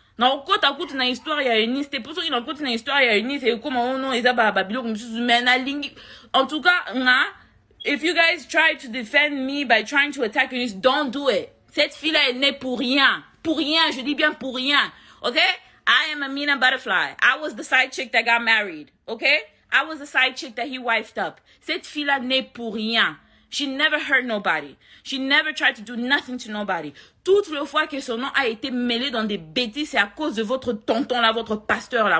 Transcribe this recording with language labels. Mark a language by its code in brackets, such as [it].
[fr] Non, quand tu as une histoire, il y a une liste. Pour ceux qui ont une histoire, il y a une liste. Et comme on non, ils ont babilo comme en tout cas, [en] if you guys try to defend me by trying to attack Eunice, don't do it. [fr] Cette fille-là, elle n'est pour rien. Pour rien, je dis bien pour rien. [en] Okay? I am Amina Butterfly. I was the side chick that got married. Okay? I was the side chick that he wifed up. [fr] Cette fille-là n'est pour rien. [en] She never hurt nobody. She never tried to do nothing to nobody. [fr] Toutes les fois que son nom a été mêlé dans des bêtises, c'est à cause de votre tonton là, votre pasteur là.